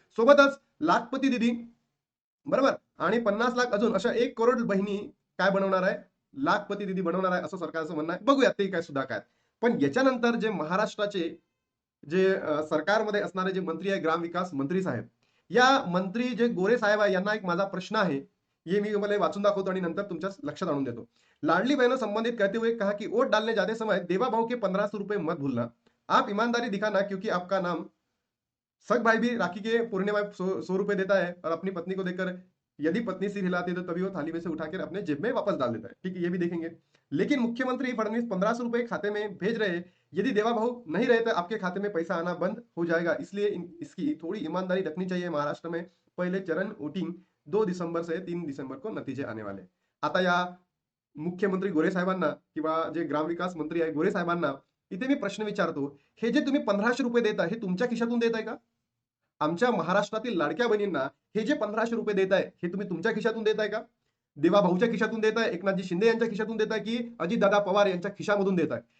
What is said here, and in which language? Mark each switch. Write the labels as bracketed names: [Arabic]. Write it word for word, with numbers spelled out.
[Marathi] सोबतच लाखपती दिदी, बरोबर, आणि पन्नास लाख अजून अशा एक करोड बहिणी काय बनवणार आहे, लाखपती दिदी बनवणार आहे असं सरकारचं म्हणणं आहे. बघूया ते काय सुद्धा काय. पण याच्यानंतर जे महाराष्ट्राचे जे अ, सरकारमध्ये असणारे जे मंत्री आहे, ग्रामविकास मंत्री साहेब, या मंत्री जे गोरे साहेब आहे, यांना एक माझा प्रश्न आहे. ये मी तुम्हाला वाचून दाखवतो आणि नंतर तुमच्या लक्षात आणून देतो. [Hindi] लाडली बहनों संबंधित कहते हुए कहा कि वोट डालने जाते समय देवा भाव के पंद्रह सौ रुपए मत भूलना, आप ईमानदारी दिखाना क्योंकि आपका नाम सग भाई भी राखी के पूर्णे में सौ सौ रुपए देता है और अपनी पत्नी को देकर यदि पत्नी सिर हिलाती है तो तभी वो थाली में से उठाकर अपने जेब में वापस डाल देता है. ठीक है, ये भी देखेंगे. लेकिन मुख्यमंत्री फडणवीस पंद्रह सौ रुपए खाते में भेज रहे हैं, यदि देवा भाव नहीं रहे तो आपके खाते में पैसा आना बंद हो जाएगा, इसलिए इन- इसकी थोड़ी ईमानदारी रखनी चाहिए. महाराष्ट्र में पहले चरण वोटिंग दो दिसंबर से तीन दिसंबर को नतीजे आने वाले हैं. [Marathi] आता या मुख्यमंत्री गोरे साहेबांना किंवा जे ग्रामविकास मंत्री आहे गोरे साहेबांना इथे मी प्रश्न विचारतो, हे जे तुम्ही पंधराशे रुपये देताय हे तुमच्या खिशातून देताय का? आमच्या महाराष्ट्रातील लाडक्या बहिणींना हे जे पंधराशे रुपये देत आहे हे तुम्ही तुमच्या खिशातून देताय का, देवा भाऊच्या खिशातून देताय, एकनाथजी शिंदे यांच्या खिशातून देताय की अजितदादा पवार यांच्या खिशामधून देताय?